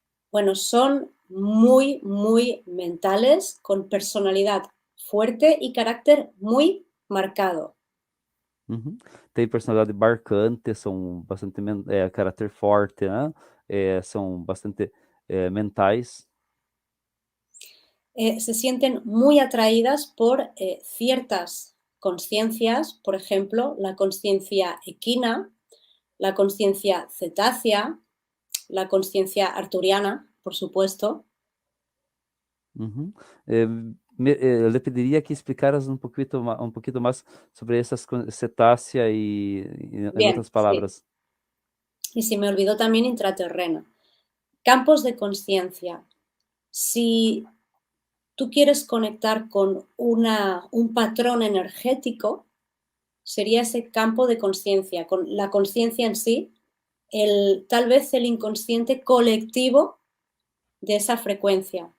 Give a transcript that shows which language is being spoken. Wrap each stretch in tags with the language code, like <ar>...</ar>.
<es>Bueno, son muy, muy mentales, con personalidad fuerte y carácter muy marcado. Uhum.</es> <pt>Tem personalidade marcante, são bastante caráter forte, né? São bastante mentais.</pt> <es>Se sienten muy atraídas por ciertas conciencias, por ejemplo, la conciencia equina, la conciencia cetácea, la conciencia arturiana, por supuesto. Uhum.</es> <pt>Eu lhe pediria que explicaras um pouquinho mais sobre essas cetácea e, em</pt> <es>Bien,</es> <pt>outras</pt> <es>sí.</es> <pt>palavras.</pt> <es>Y se me olvidó también intraterrena. Campos de conciencia. Si tú quieres conectar con un patrón energético, sería ese campo de conciencia, con la conciencia en sí, tal vez el inconsciente colectivo de esa frecuencia.</es>